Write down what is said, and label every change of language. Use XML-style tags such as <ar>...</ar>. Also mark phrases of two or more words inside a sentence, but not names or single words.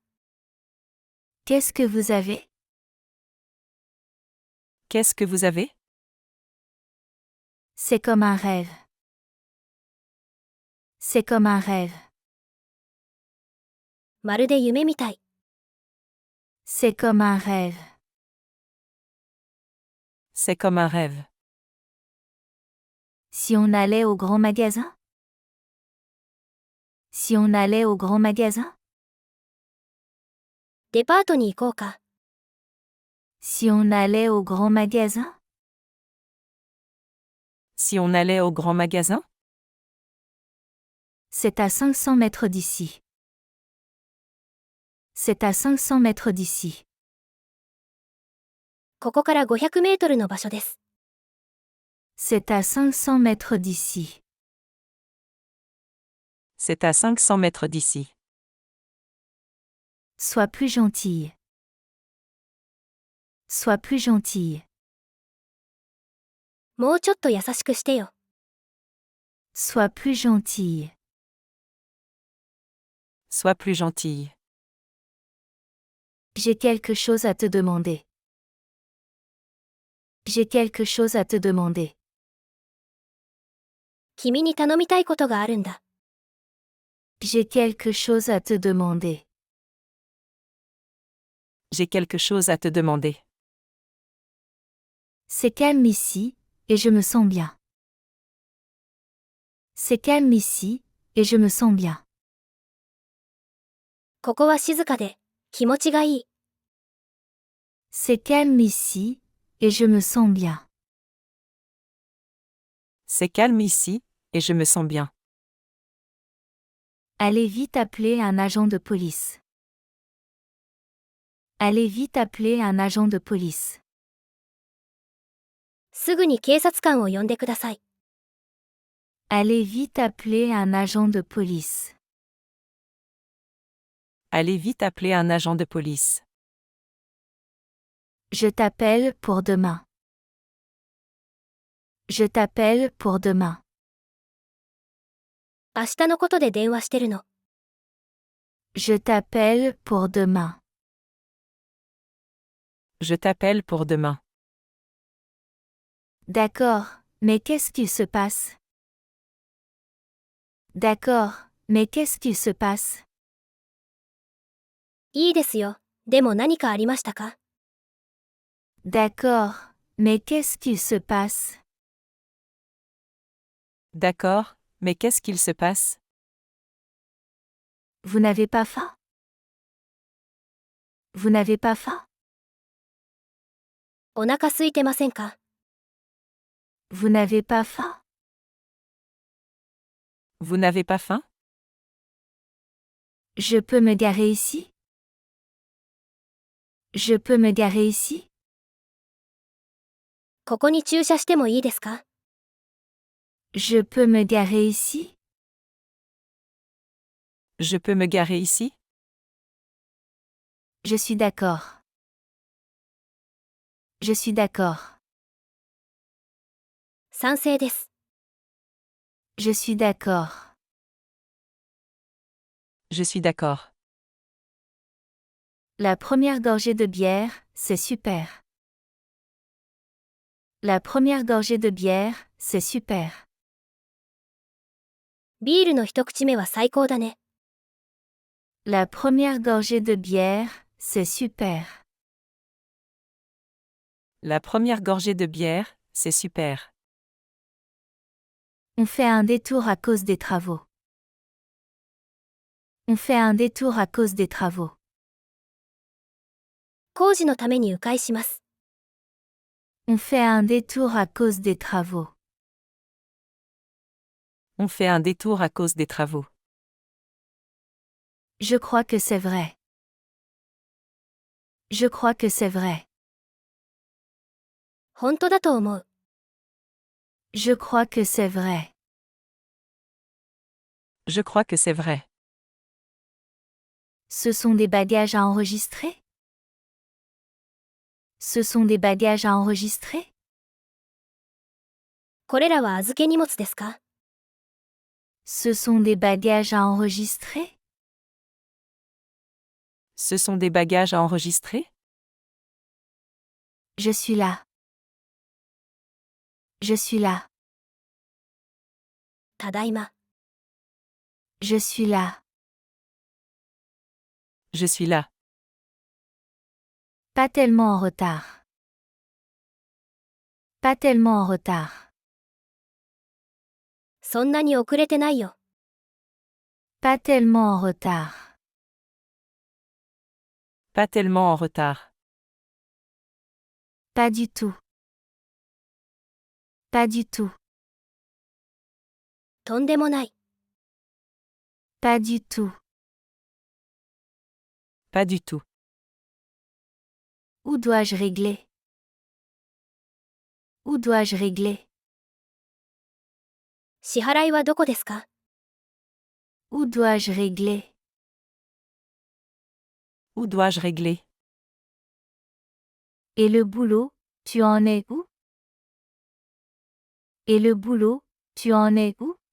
<fr>Qu'est-ce que vous avez? Qu'est-ce que vous avez? C'est comme un rêve. C'est comme un rêve.</fr> <ja>まるで夢みたい。</ja> <fr>C'est comme un rêve. C'est comme un rêve. Si on allait au grand magasin? Si on allait au grand magasin?</fr> <ja>デパートに行こうか。</ja> <fr>Si on allait au grand magasin? Si on allait au grand magasin? C'est à 500 mètres d'ici. C'est à 500 mètres d'ici.</fr> <ja>ここから500メートルの場所です。</ja> <fr>C'est à 500 mètres d'ici. C'est à 500 mètres d'ici. Sois plus gentille. Sois plus gentille.</fr> <ja>もうちょっと優しくしてよ。</ja> <fr>Sois plus gentille. Sois plus gentille. J'ai quelque chose à te demander. J'ai quelque chose à te demander.</fr> <ja>君に頼みたいことがあるんだ。</ja> <fr>J'ai quelque chose à te demander. J'ai quelque chose à te demander. C'est calme ici, et je me sens bien. C'est calme ici, et je me sens bien.</fr> <ja>ここは静かで、気持ちがいい。</ja> <fr>C'est calme ici, et je me sens bien. C'est calme ici, et je me sens bien. Allez vite appeler un agent de police. Allez vite appeler un agent de police.</fr> <ja>すぐに警察官を呼んでください。</ja> <fr>Allez vite appeler un agent de police. Allez vite appeler un agent de police. Je t'appelle pour demain. Je t'appelle pour demain.</fr> <ja>明日のことで電話してるの。</ja> <fr>Je t'appelle pour demain. Je t'appelle pour demain. D'accord, mais qu'est-ce qui se passe? D'accord, mais qu'est-ce qui se passe?</fr> <ja>いいですよ。でも何かありましたか？</ja> <fr>D'accord, mais qu'est-ce qui se passe? D'accord, mais qu'est-ce qu'il se passe? Vous n'avez pas faim? Vous n'avez pas faim?</fr> <ja>お腹空いてませんか？</ja> <fr>Vous n'avez pas faim? Vous n'avez pas faim? Je peux me garer ici? Je peux me garer ici?</fr> <ja>ここに駐車してもいいですか？</ja> <fr>Je peux me garer ici? Je peux me garer ici? Je suis d'accord. Je suis d'accord.</fr> <ja>賛成です。</ja> <fr>Je suis d'accord. Je suis d'accord. La première gorgée de bière, c'est super. La première gorgée de bière, c'est super.</fr> <ja>ビールの一口目は最高だね。</ja> <fr>La première gorgée de bière, c'est super. La première gorgée de bière, c'est super. On fait un détour à cause des travaux. On fait un détour à cause des travaux.</fr> <ja>工事のために迂回します。</ja> <fr>On fait un détour à cause des travaux. On fait un détour à cause des travaux. Je crois que c'est vrai. Je crois que c'est vrai.</fr> <ja>本当だと思う。</ja> <fr>Je crois que c'est vrai. Je crois que c'est vrai. Ce sont des bagages à enregistrer? Ce sont des bagages à enregistrer?</fr> <ja>これらは預け荷物ですか？</ja> <fr>Ce sont des bagages à enregistrer? Ce sont des bagages à enregistrer? Je suis là. Je suis là.</fr> <ja>ただいま。</ja> <fr>Je suis là. Je suis là. Pas tellement en retard. Pas tellement en retard.</fr> <ja>そんなに遅れてないよ。</ja> <fr>Pas tellement en retard. Pas tellement en retard. Pas du tout. Pas du tout.</fr> <ja>とんでもない。</ja> <fr>Pas du tout. Pas du tout. Où dois-je régler? Où dois-je régler?</fr> <ja>支払いはどこですか？</ja> <fr>Où dois-je régler? Où dois-je régler? Et le boulot, tu en es où? Et le boulot, tu en es où?</fr>